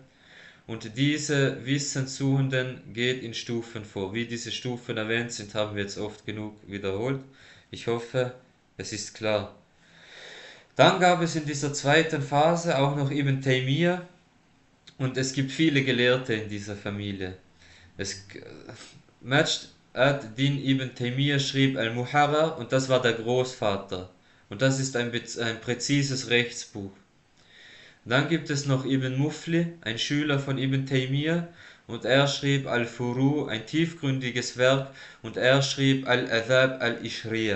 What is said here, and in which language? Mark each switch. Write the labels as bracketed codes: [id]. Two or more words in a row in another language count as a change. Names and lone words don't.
[de] Und diese Wissenssuchenden geht in Stufen vor. Wie diese Stufen erwähnt sind, haben wir jetzt oft genug wiederholt. Ich hoffe, es ist klar. Dann gab es in dieser zweiten Phase auch noch Ibn Taymiyyah, und es gibt viele Gelehrte in dieser Familie. Majd ad-Din Ibn Taymiyyah schrieb Al-Muharrar, und das war der Großvater. Und das ist ein präzises Rechtsbuch. Dann gibt es noch Ibn Mufli, ein Schüler von Ibn Taymiyyah, und er schrieb Al-Furu, ein tiefgründiges Werk, und er schrieb Al-Adhab al-Ishriyah.